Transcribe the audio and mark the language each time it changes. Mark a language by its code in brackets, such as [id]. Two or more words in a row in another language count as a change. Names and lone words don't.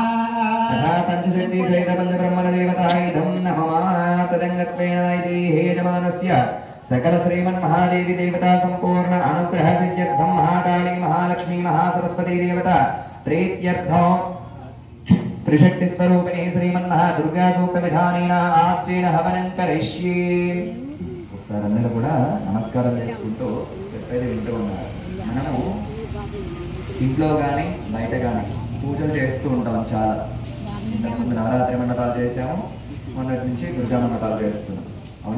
[sa] तथा पंचशक्ति सहित पंचब्रह्मण देवतायुधं नमः तदंगत्वेन इति हे यजमानस्य सकल श्रीमन् महादेवी देवता संपूर्ण अनुग्रह सिद्ध्यर्थं महाकाली महालक्ष्मी महासरस्वती देवता प्रीत्यर्थं त्रिशक्ति स्वरूपिणी श्रीमन् महादुर्गा सूक्त विधानेन आर्चेन हवनं करिष्ये [te] అందరూ కూడా నమస్కారం చేసుకుంటూ చెప్పేది వింటూ ఉన్నారు. మనము ఇంట్లో కానీ బయట కానీ పూజలు చేస్తూ ఉంటాం చాలా. ఇంతకుముందు నవరాత్రి మండపాలు చేసాము, మొన్నటి నుంచి దుర్గా మండపాలు చేస్తున్నాం. అవునా?